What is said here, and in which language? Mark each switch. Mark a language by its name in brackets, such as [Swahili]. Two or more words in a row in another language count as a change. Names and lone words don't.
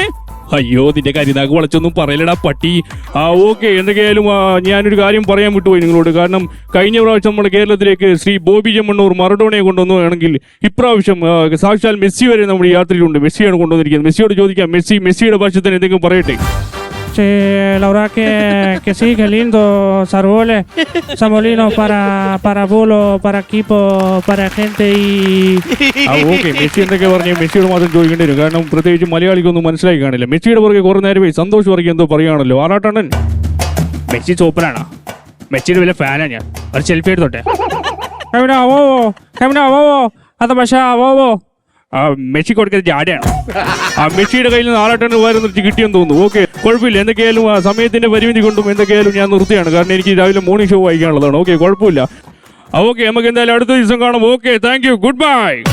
[Malayalam] അയ്യോ, നിന്റെ കരിനാക്ക് വളച്ചൊന്നും പറയലടാ പട്ടി. ഓക്കെ, എന്തൊക്കെയായാലും ഞാനൊരു കാര്യം പറയാൻ വിട്ടുപോയി നിങ്ങളോട്. കാരണം കഴിഞ്ഞ പ്രാവശ്യം നമ്മുടെ കേരളത്തിലേക്ക് ശ്രീ ബോബി ചെമ്മണ്ണൂർ മറഡോണയെ കൊണ്ടുവന്നുവാണെങ്കിൽ ഇപ്രാവശ്യം സാക്ഷാൽ മെസ്സി വരെ നമ്മുടെ യാത്രയിലുണ്ട്. മെസ്സിയാണ് കൊണ്ടുവന്നിരിക്കുന്നത്. മെസ്സിയോട് ചോദിക്കാം, മെസ്സിയുടെ ഭാഷത്തിന് എന്തെങ്കിലും പറയട്ടെ? [Spanish] La verdad que sí, que lindo, Sarbole, Samolino para Bolo, para equipo, para gente y... [Malayalam] ഓക്കെ, മെസ്സി എന്തൊക്കെ പറഞ്ഞു? മെസ്സിയോട് മാത്രം ചോദിക്കേണ്ടി വരും. കാരണം പ്രത്യേകിച്ച് മലയാളിക്കൊന്നും മനസ്സിലായി കാണില്ല. മെസ്സിയുടെ പുറകെ കുറെ നേരമായി സന്തോഷ് വർക്കി എന്തോ പറയുകയാണല്ലോ. ആറാട്ടണ്ണൻ, മെസ്സി സൂപ്പറാണോ? മെസ്സിയുടെ വലിയ ഫാനാ ഞാൻ. ഒരു സെൽഫി എടുത്തോട്ടെ? [Spanish] Camina, bobo. Camina, bobo. [Malayalam] അത് പക്ഷേ ബോബോ മെസ്സി കൊടുക്കുന്ന ജാടയാണ്. ആ മെസ്സിയുടെ കയ്യിൽ നിന്ന് 6 ടൺ നിർത്തി കിട്ടിയെന്ന് തോന്നുന്നു. ഓക്കെ, കുഴപ്പമില്ല. എന്തൊക്കെയായാലും ആ സമയത്തിന്റെ പരിമിതി കൊണ്ടും എന്തൊക്കെയായാലും ഞാൻ നിർത്തിയാണ്. കാരണം എനിക്ക് രാവിലെ [English] morning show [Malayalam] വായിക്കാനുള്ളതാണ്. ഓക്കെ, കുഴപ്പമില്ല. ഓക്കെ, നമുക്ക് എന്തായാലും അടുത്ത ദിവസം കാണാം. [English] okay, thank you, good bye.